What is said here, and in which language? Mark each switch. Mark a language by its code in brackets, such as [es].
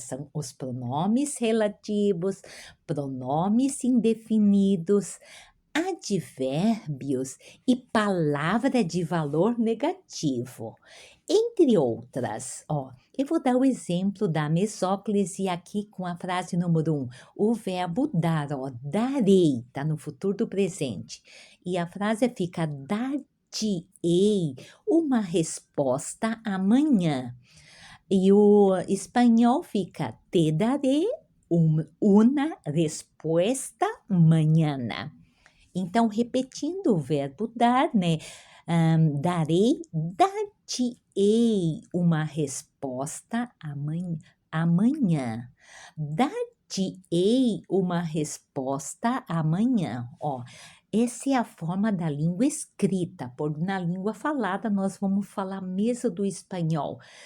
[pt] São os pronomes relativos, pronomes indefinidos, advérbios e palavra de valor negativo, entre outras. Eu vou dar o exemplo da mesóclise aqui com a frase número 1. O verbo dar, darei, está no futuro do presente. E a frase fica dar-te-ei uma resposta amanhã. E o espanhol fica [es] te daré una respuesta mañana. [pt] Então, repetindo o verbo dar, né? Darei, dar-te-ei uma resposta amanhã. Dar-te-ei uma resposta amanhã. Essa é a forma da língua escrita, porque na língua falada nós vamos falar mesmo do espanhol.